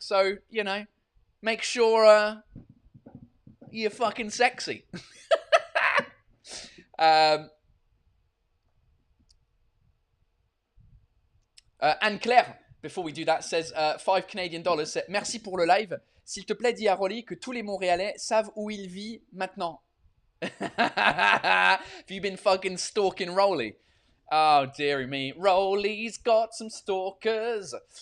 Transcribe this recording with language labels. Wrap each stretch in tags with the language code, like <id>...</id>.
<en>So, make sure you're fucking sexy. Anne-Claire, before we do that, says $5 Canadian.</en> <fr>Merci pour le live. S'il te plaît, dis à Rolly que tous les Montréalais savent où il vit maintenant.</fr> <en>Have you been fucking stalking Rolly? Oh, dearie me. Rolly's got some stalkers.</en>